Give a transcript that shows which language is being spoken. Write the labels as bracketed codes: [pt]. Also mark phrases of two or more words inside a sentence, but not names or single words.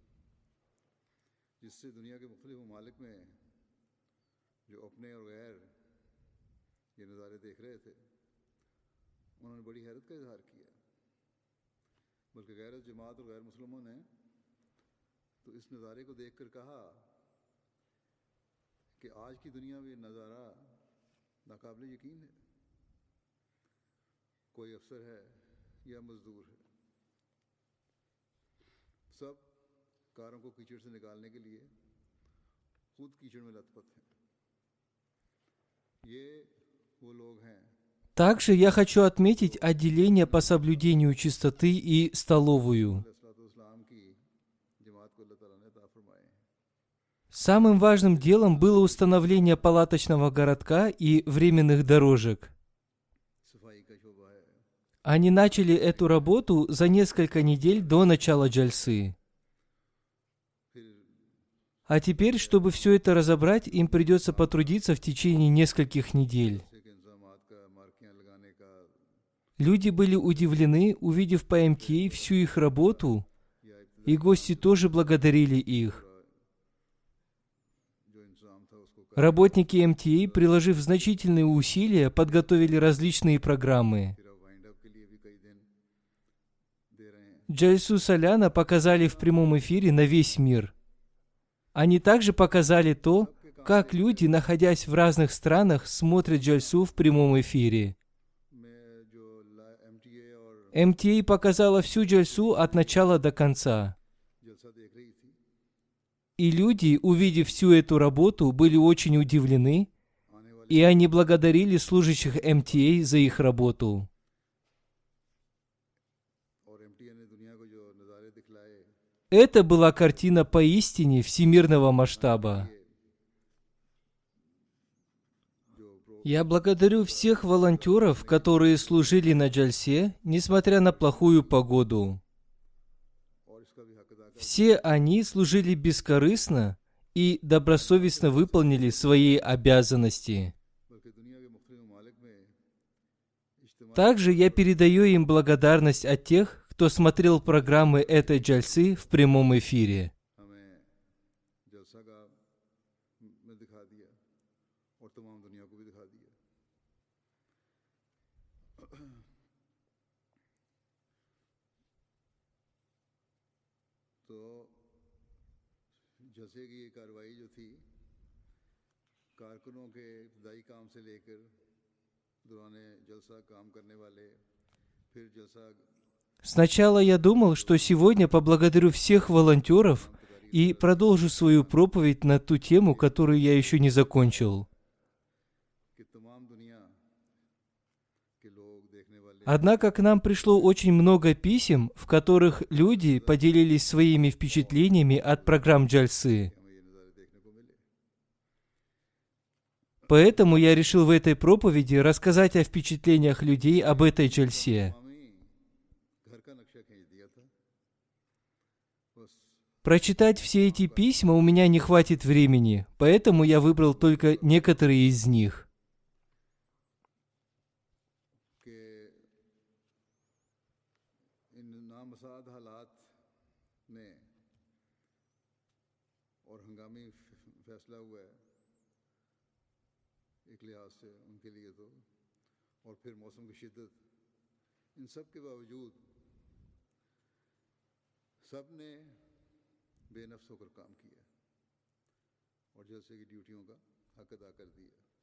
[ur] جس سے دنیا کے مختلف ممالک میں جو اپنے اور غیر یہ نظارے دیکھ رہے تھے انہوں نے بڑی حیرت کا اظہار کیا بلکہ غیر جماعت اور غیر مسلموں نے تو اس نظارے کو دیکھ کر کہا کہ آج کی دنیا میں یہ نظارہ ناقابل یقین ہے کوئی افسر ہے یا مزدور ہے سب کاروں کو کیچڑ سے نکالنے کے لیے خود کیچڑ میں لت پت ہیں یہ وہ لوگ ہیں [ru] Также я хочу отметить отделение по соблюдению чистоты и столовую. [ur] علیہ السلام کی جماعت کو اللہ تعالیٰ نے عطا فرمائے ہیں [ru] Самым важным делом было установление палаточного городка и временных дорожек. [ur] صفائی کا شعبہ ہے [ru] Они начали эту работу за несколько недель до начала джальсы. [ur] फिर [ru] А теперь, чтобы все это разобрать, им придется потрудиться в течение нескольких недель. [ur] سے کے انتظامات کا مارکیاں لگانے کا [ru] Люди были удивлены, увидев по МТА всю их работу, и гости тоже благодарили их. [ur] جو انتظام تھا اس کو [ru] Работники МТА, приложив значительные усилия, подготовили различные программы. [ur] پھر اب [en] wind up [ur] کے لیے بھی کئی دن دے رہے ہیں [ru] Джальсу Соляна показали в прямом эфире на весь мир. Они также показали то, как люди, находясь в разных странах, смотрят джальсу в прямом эфире. [ur] میں جو MTA اور [ru] МТА показала всю джальсу от начала до конца. [ur] جلسہ دیکھ رہی تھی, [ru] И люди, увидев всю эту работу, были очень удивлены, [ur] آنے والی [ru] и они благодарили служащих МТА за их работу. [ur] اور MTA نے دنیا کو جو نظارے دکھلائے, [ru] Это была картина поистине всемирного масштаба. Я благодарю всех волонтеров, которые служили на джальсе, несмотря на плохую погоду. [ur] اور اس کا بھی حق ادا کر, [ru] Все они служили бескорыстно и добросовестно выполнили свои обязанности. [ur] بلکہ دنیا کے مختلف ممالک میں اجتماع [ru] Также я передаю им благодарность от тех, кто смотрел программы этой джальсы в прямом эфире. [ur] ہمیں جلسہ کا میں دکھا دیا اور تمام دنیا کو بھی دکھا دیا. تو جلسے کی یہ کارروائی جو تھی، کارکنوں کے ابتدائی کام سے لے کر دوران جلسہ کام کرنے والے، پھر جلسہ [ru] Сначала я думал, что сегодня поблагодарю всех волонтеров и продолжу свою проповедь на ту тему, которую я еще не закончил. [ur] کہ تمام دنیا کے لوگ دیکھنے والے [ru] Однако к нам пришло очень много писем, в которых люди поделились своими впечатлениями от программ джальсы. [ur] ہمیں یہ نظارے دیکھنے کو ملے. [ru] Поэтому я решил в этой проповеди рассказать о впечатлениях людей об этой джальсе. [ur] گھر کا نقشہ کھینچ دیا تھا، بس [ru] Прочитать все эти письма у меня не хватит времени, поэтому я выбрал только некоторые из них. [ur] کہ ان نامساعد حالات میں اور ہنگامی فیصلہ ہوا ہے ایک لحاظ سے ان کے لیے تو، اور پھر موسم کی شدت، ان سب کے باوجود سب نے بے نفس ہو کر کام کیا اور جلسے کی ڈیوٹیوں کا حق ادا کر دیا.